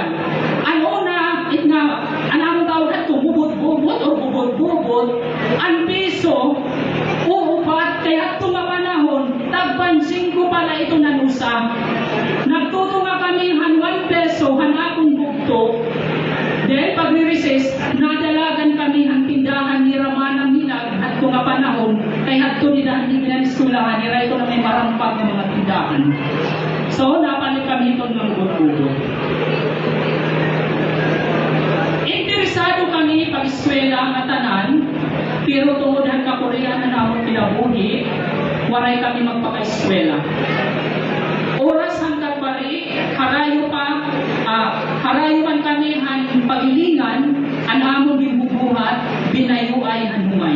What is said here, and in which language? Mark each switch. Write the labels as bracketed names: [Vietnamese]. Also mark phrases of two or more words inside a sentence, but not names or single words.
[Waray] Ano na, ang amon tawag hadto, bubot-bubot o bubot-bubot, ang piso, uupat, kaya hadto nga panahon, tagpansing ko pala ito nanusa. Nagtuto nga kami han 1 peso, han akong bugto. Then, pag ni-recess, nadalagan kami ang tindahan ni Ramanang Hilag at kung nga panahon, kay hadto ni dahil ni pinaniskulahan, nira ito na may marampag ng mga tindahan. So, napalit kami ito ng bugto. Interesado kami pag-eskwela ang tanan, pero tungod ka Korean na namon pinabuhi, waray kami magpaka-eskwela. Oras hanggang bari, harayo man kami han pagilingan, ang amon gibubuhat, binayuay han humay.